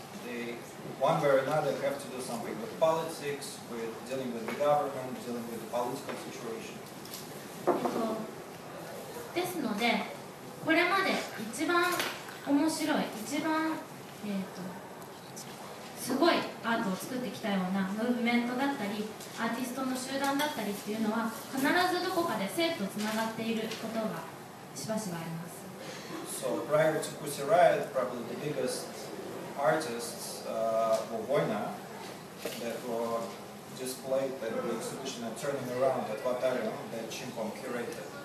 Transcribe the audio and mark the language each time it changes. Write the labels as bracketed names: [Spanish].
[English] They, one way or another, have to do something with politics, with dealing with the government, dealing with the political situation. [Japanese] ですので、これまで一番面白い、一番、すごいアートを作ってきたようなムーブメントだったり、アーティストの集団だったりっていうのは必ずどこかで政府とつながっていることがしばしばあります。 [English] So prior to Pussy Riot, probably the biggest artists were Voina, that were displayed at the exhibition and turning around at Vatarium that Chimpom curated.